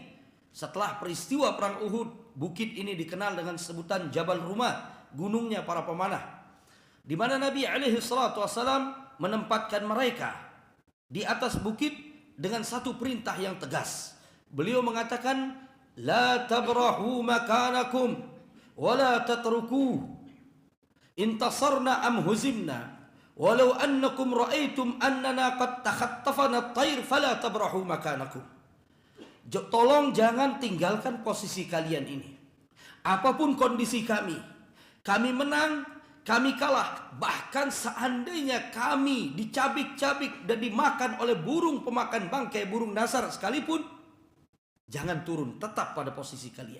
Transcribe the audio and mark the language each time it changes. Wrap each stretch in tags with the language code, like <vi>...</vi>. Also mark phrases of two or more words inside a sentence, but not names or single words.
<id>Setelah peristiwa perang Uhud, bukit ini dikenal dengan sebutan Jabal Rumah, gunungnya para pemanah. Di mana Nabi</id> <ar>عليه الصلاة والسلام</ar> <id>menempatkan mereka di atas bukit dengan satu perintah yang tegas. Beliau mengatakan,</id> <ar>لا تبرحوا مكانكم ولا تتركوا انتصرنا أم هزمنا ولو أنكم رأيتم أننا قد تخطفنا الطير فلا تبرحوا مكانكم.</ar> <id>Tolong jangan tinggalkan posisi kalian ini. Apapun kondisi kami menang, kami kalah, bahkan seandainya kami dicabik-cabik dan dimakan oleh burung pemakan bangkai, burung nasar sekalipun, jangan turun, tetap pada posisi kalian.</id>